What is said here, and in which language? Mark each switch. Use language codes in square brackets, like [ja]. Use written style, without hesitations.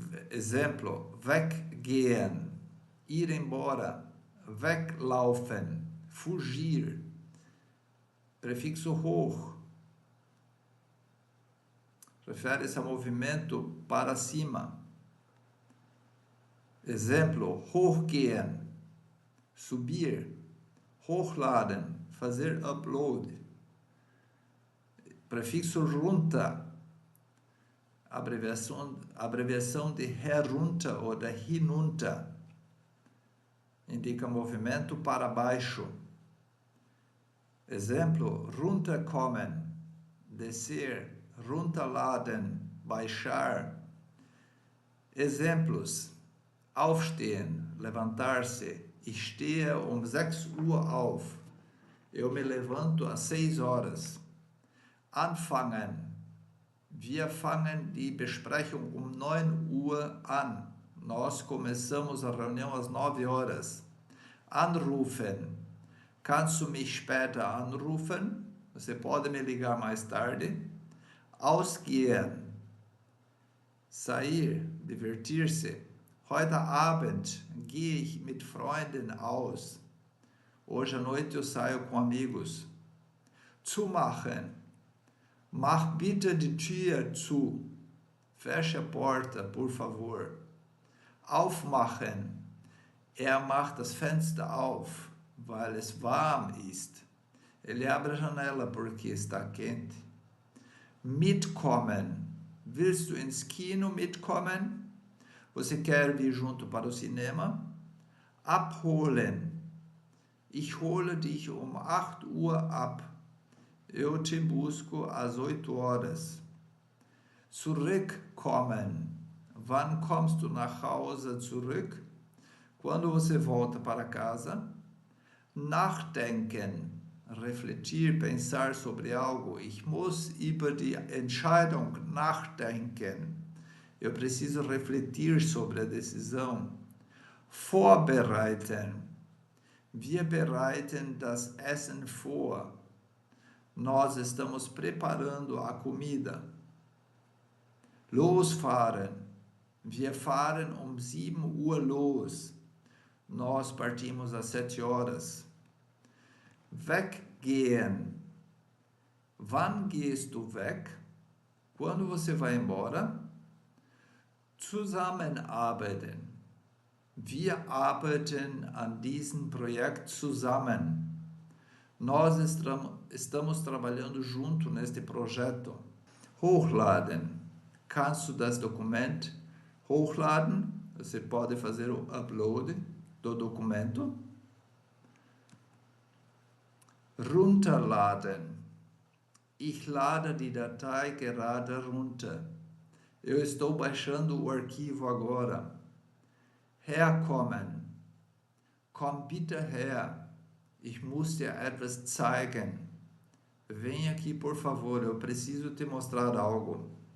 [pt] Exemplo, weggehen, ir embora. Weglaufen, fugir. Prefixo hoch refere-se a movimento para cima. Exemplo, hochgehen, subir. Hochladen, fazer upload. Prefixo runter, abreviação de herunter ou de hinunter, indica movimento para baixo. Exemplo, runterkommen, descer. Runterladen, baixar. Exemplos, aufstehen, levantar-se. [de] Ich stehe 6 Uhr auf. [pt] Eu me levanto às 6 horas. [de] Anfangen. Wir fangen die Besprechung 9 Uhr an. [pt] Nós começamos a reunião às 9 horas. [de] Anrufen. Kannst du mich später anrufen? [pt] Você pode me ligar mais tarde. Ausgehen. Sair, divertir-se. [de] Heute Abend gehe ich mit Freunden aus. [pt] Hoje à noite eu saio com amigos. [de] Zumachen. Mach bitte die Tür zu. [pt] Feche a porta, por favor. Aufmachen. [de] Macht das Fenster auf, weil es warm ist. [pt] Ele abre a janela porque está quente. [de] Mitkommen. Willst du ins Kino mitkommen? [pt] Você quer vir junto para o cinema? [de] Abholen. Ich hole dich 8 Uhr ab. [pt] Eu te busco às 8 horas. Zurückkommen. [de] Wann kommst du nach Hause zurück? [pt] Quando você volta para casa? [de] Nachdenken. [pt] Refletir, pensar sobre algo. [de] Ich muss über die Entscheidung nachdenken. [pt] Eu preciso refletir sobre a decisão. [de] Vorbereiten. Wir bereiten das Essen vor. [pt] Nós estamos preparando a comida. [de] Losfahren. Wir fahren 7 Uhr los. [pt] Nós partimos às 7 horas. Weggehen. [de] Wann gehst du weg? [pt] Quando você vai embora? [de] Zusammenarbeiten. Wir arbeiten an diesem Projekt zusammen. [pt] Nós estamos trabalhando junto neste projeto. [de] Hochladen. Kannst du das Dokument hochladen? [pt] Você pode fazer o upload do documento. [de] Runterladen. Ich lade die Datei gerade runter. [pt] Eu estou baixando o arquivo agora. [de] Herkommen. Komm bitte her. Ich muss dir etwas zeigen. [pt] Vem aqui, por favor, eu preciso te mostrar algo.